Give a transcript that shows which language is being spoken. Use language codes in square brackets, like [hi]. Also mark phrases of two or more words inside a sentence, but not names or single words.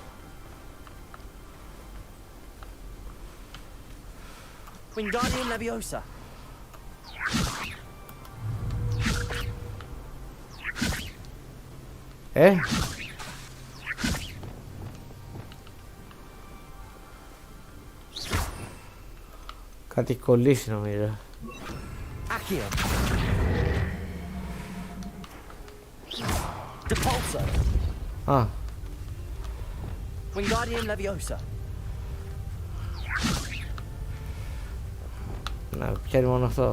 [el] Wingardium Leviosa. Κάτι κολλήσει νομίζω. Accio. Depulso. Α. Wingardium Leviosa. Να πιάνει μόνο αυτό.